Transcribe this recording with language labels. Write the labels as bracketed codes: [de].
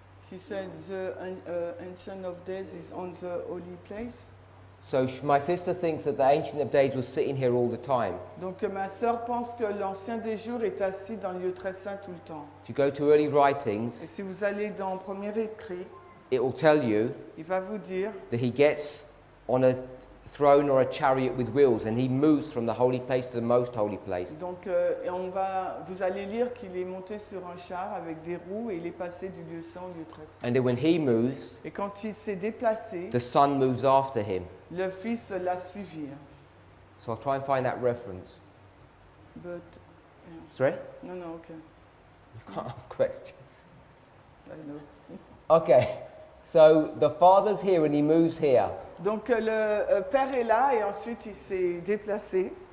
[en] She said the Ancient of Days is on the holy place. So my sister thinks that the Ancient of Days was sitting here all the time. [fr] Donc ma sœur pense que l'Ancien des jours est assis dans le lieu très saint tout le temps. [en] If you go to early [fr] Et writings, si vous allez dans le premier écrit, [en] it will tell you [fr] il va vous dire [en] that he gets on a throne or a chariot with wheels and he moves from the holy place to the most holy place. [fr] donc et vous allez lire qu'il est monté sur un char avec des roues et il est passé du lieu saint au lieu très saint. [en] And then when he moves, [fr] Et quand il s'est déplacé, [en] the Son moves after him. [fr] le Fils l'a suivi. [en] So I'll try and find that reference. But Sorry? [fr] non, ok. [en] You can't ask questions. I know. Okay, so the Father's here and he moves here. [fr] Donc le Père est là et ensuite il s'est déplacé.